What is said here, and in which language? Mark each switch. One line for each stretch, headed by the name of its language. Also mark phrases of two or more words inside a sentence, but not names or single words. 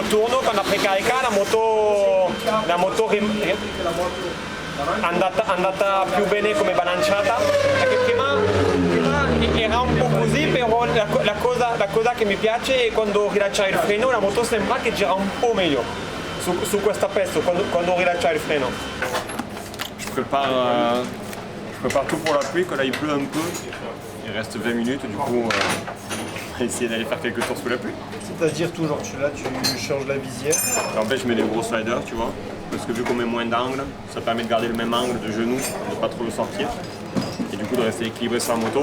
Italian: turno quando ha precarica la moto è andata più bene come bilanciata, perché prima era un po' così, però la cosa che mi piace è quando rilascia il freno la moto sembra che gira un po' meglio su questa pezzo quando rilascia il freno.
French: Je prépare tout pour la pluie, quand là il pleut un peu, il reste 20 minutes, du coup on va essayer d'aller faire quelques tours sous la pluie. C'est-à-dire tout genre, là tu changes la visière. En fait, je mets des gros sliders, tu vois, parce que vu qu'on met moins d'angle, ça permet de garder le même angle de genou, de pas trop le sortir, et du coup de rester équilibré sur la moto.